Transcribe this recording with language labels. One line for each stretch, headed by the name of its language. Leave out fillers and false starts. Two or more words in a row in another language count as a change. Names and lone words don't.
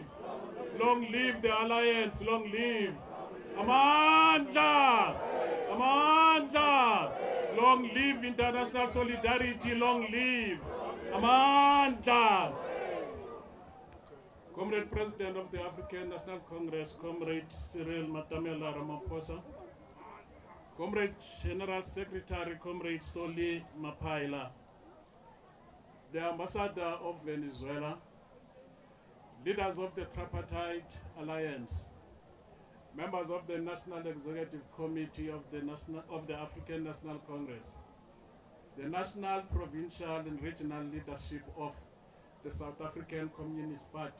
English: Long live the Alliance, long live.
Zulu: Amandla! Amandla!
English: Long live international solidarity, long live. Amandla! Comrade President of the African National Congress, Comrade Cyril Matamela Ramaphosa. Comrade General Secretary, Comrade Solly Mapaila. The Ambassador of Venezuela. Leaders of the Tripartite Alliance. Members of the National Executive Committee of the African National Congress. The National, Provincial and Regional Leadership of the South African Communist Party.